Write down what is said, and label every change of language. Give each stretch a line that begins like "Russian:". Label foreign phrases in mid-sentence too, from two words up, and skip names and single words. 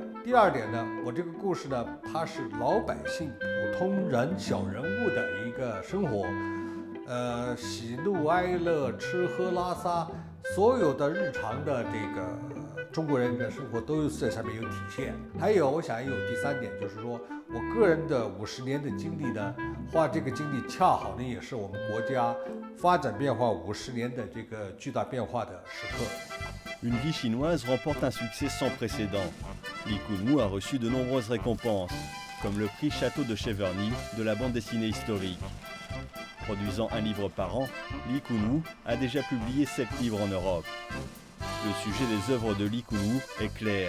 Chinese: 第二点呢，我这个故事呢，它是老百姓、普通人、小人物的一个生活，喜怒哀乐、吃喝拉撒，所有的日常的这个中国人的生活都在上面有体现。还有，我想有第三点，就是说我个人的50年的经历呢，画这个经历恰好呢，也是我们国家发展变化50年的这个巨大变化的时刻。
French: Une vie chinoise remporte un succès sans précédent. Li Kunwu a reçu de nombreuses récompenses, comme le prix Château de Cheverny de la bande dessinée historique. Produisant un livre par an, Li Kunwu a déjà publié 7 livres en Europe. Le sujet des œuvres de Li Kunwu est clair.